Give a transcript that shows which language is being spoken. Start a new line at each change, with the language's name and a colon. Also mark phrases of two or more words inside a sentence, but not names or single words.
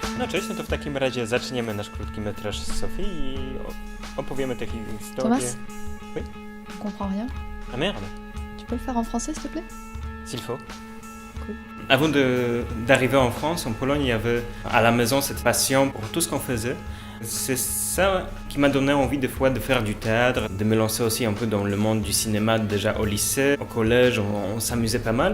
Polish: zacząć, no to w takim razie zaczniemy nasz krótki metraż z Sofii i opowiemy tę historię.
French: Thomas? Oui? On comprend rien. Ah merde, Tu peux le faire en français, s'il te plaît? s'il faut. Cool. Avant d'arriver en France, en Pologne, il y avait à la maison cette passion pour tout ce qu'on faisait. C'est ça qui m'a donné envie des fois de faire du théâtre, de me lancer aussi un peu dans le monde du cinéma déjà au lycée, au collège, on s'amusait pas mal.